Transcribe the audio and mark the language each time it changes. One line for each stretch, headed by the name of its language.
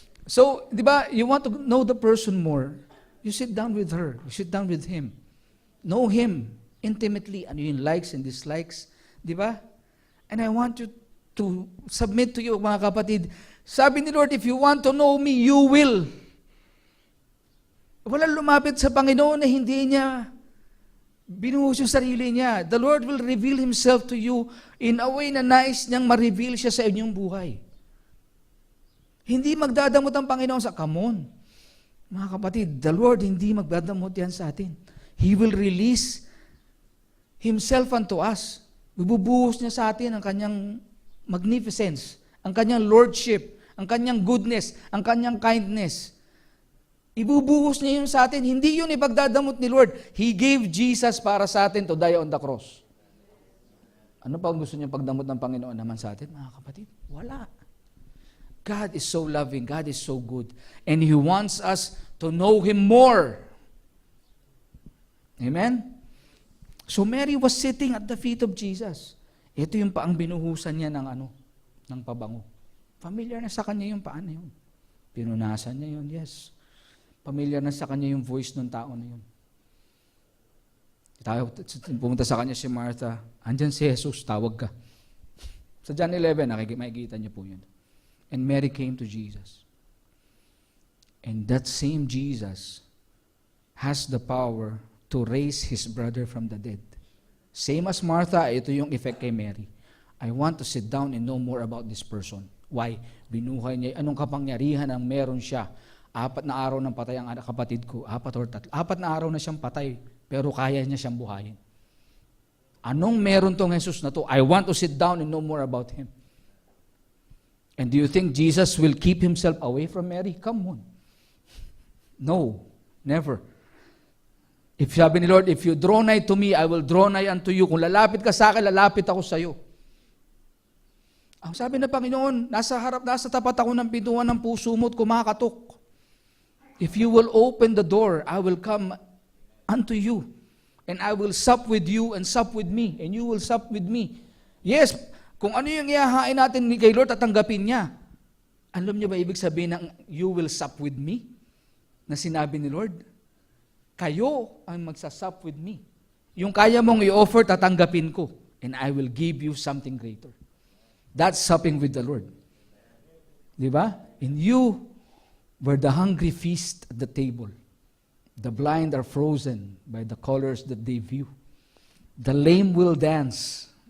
English: So,
Filipino: di ba,
English: you want to know the person more, you sit down with her, you sit down with him. Know him intimately,
Filipino: ano yung
English: likes and dislikes,
Filipino: di ba?
English: And I want you to submit to you,
Filipino: mga kapatid. Sabi ni Lord,
English: if you want to know me, you will.
Filipino: Walang lumapit sa Panginoon na hindi niya binuhos yung sarili niya.
English: The Lord will reveal Himself to you in a way
Filipino: na nais niyang ma-reveal siya sa inyong buhay. Hindi magdadamot ang Panginoon sa, come on. Mga kapatid, the Lord hindi magdadamot yan sa atin.
English: He will release Himself unto us.
Filipino: Bubuhos niya sa atin ang kanyang magnificence, ang kanyang lordship, ang kanyang goodness, ang kanyang kindness. Ibubuhos niya yun sa atin. Hindi yun ipagdadamot ni Lord.
English: He gave Jesus
Filipino: para sa atin
English: to die on the cross.
Filipino: Ano pa ang gusto niya pagdamot ng Panginoon naman sa atin, mga kapatid? Wala.
English: God is so loving. God is so good. And He wants us to know Him more. Amen? So Mary was sitting at the feet of Jesus.
Filipino: Ito yung paang binuhusan niya ng pabango. Familiar na sa kanya yung paan na yun. Pinunasan niya yun, yes. Familiar na sa kanya yung voice ng tao na yun. Pumunta sa kanya si Martha, andyan si Jesus, tawag ka. Sa John 11, makikita niyo po yun.
English: And Mary came to Jesus. And that same Jesus has the power to raise his brother from the dead. Same as Martha,
Filipino: ito yung effect kay Mary.
English: I want to sit down and know more about this person. Why?
Filipino: Binuhay niya, anong kapangyarihan ang meron siya. 4 na araw nang patay ang kapatid ko, 4 or 3. 4 na araw na siyang patay, pero kaya niya siyang buhayin. Anong meron tong Jesus na to?
English: I want to sit down and know more about Him. And do you think Jesus will keep Himself away from Mary? Come on. No, never. If
Filipino: sabi ni Lord,
English: if you draw nigh to me, I will draw nigh unto you.
Filipino: Kung lalapit ka sa akin, lalapit ako sa iyo. Ang sabi ng Panginoon, nasa tapat ako ng pintuan ng puso mo at kumakatok.
English: If you will open the door, I will come unto you. And I will sup with you and sup with me. And you will sup with me. Yes,
Filipino: kung ano yung ihahain natin kay Lord, tatanggapin niya. Alam niyo ba ibig sabihin ng
English: you will sup with me?
Filipino: Na sinabi ni Lord, kayo ang magsasup
English: with me.
Filipino: Yung kaya mong i-offer, tatanggapin ko.
English: And I will give you something greater. That's supping with the Lord.
Filipino: Di ba?
English: And you where the hungry feast at the table. The blind are frozen by the colors that they view. The lame will dance.